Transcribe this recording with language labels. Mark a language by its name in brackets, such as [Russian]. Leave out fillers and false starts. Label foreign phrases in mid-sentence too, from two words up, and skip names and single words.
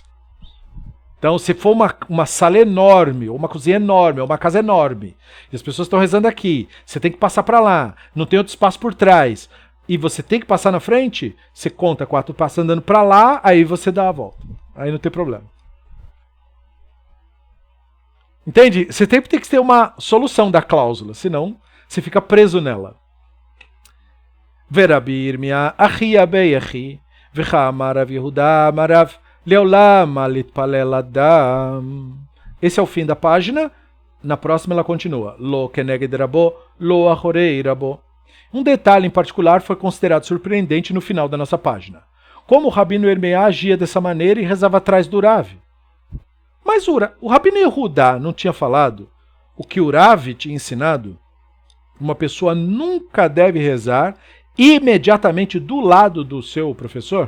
[Portuguese] Então, se for uma sala enorme, ou uma cozinha enorme, ou uma casa enorme, e as pessoas estão rezando aqui, você tem que passar para lá, não tem outro espaço por trás, e você tem que passar na frente, você conta 4 passos andando para lá, aí você dá a volta. Aí não tem problema. Entende? Você sempre tem que ter uma solução da cláusula, senão você fica preso nela. [Aramaic] ורבי ירמיה, אחי אביי אחי, ואמר רב יהודה אמר רב, לעולם אל יתפלל אדם. [Portuguese] Esse é o fim da página. Na próxima ela continua. [Aramaic] לא כנגד רבו, לא אחורי רבו. [Portuguese] Um detalhe em particular foi considerado surpreendente no final da nossa página. Como o Rabino Irmia agia dessa maneira e rezava atrás do Rav. Mas o Rabino Yehuda não tinha falado o que o Rav tinha ensinado? Uma pessoa nunca deve rezar imediatamente do lado do seu professor?